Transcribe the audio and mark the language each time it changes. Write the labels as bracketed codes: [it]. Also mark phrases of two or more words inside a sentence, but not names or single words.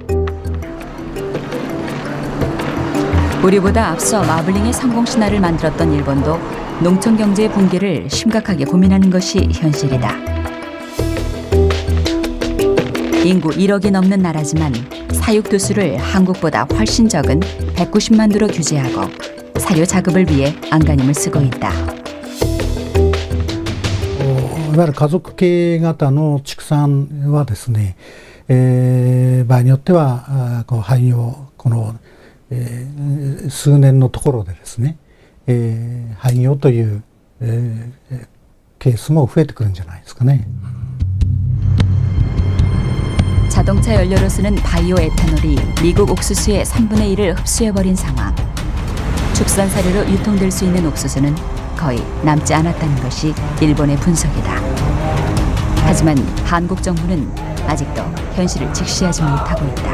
[ko] 우리보다 앞서 마블링의 성공 신화를 만들었던 일본도 농촌 경제의 붕괴를 심각하게 고민하는 것이 현실이다. 인구 1억이 넘는 나라지만 사육 두수를 한국보다 훨씬 적은 190만 두로 규제하고 사료 자급을 위해 안간힘을 쓰고 있다. [ja] いわゆる家族経営型の畜産はですね、場合によってはこう廃業この、数年のところでですね、廃業という、ケースも増えてくるんじゃないですかね。 [ko] 자동차 연료로 쓰는 바이오 에탄올이 미국 옥수수의 3분의 1을 흡수해버린 상황. 축산 사료로 유통될 수 있는 옥수수는 거의 남지 않았다는 것이 일본의 분석이다. 하지만 한국 정부는 아직도 현실을 직시하지 못하고 있다.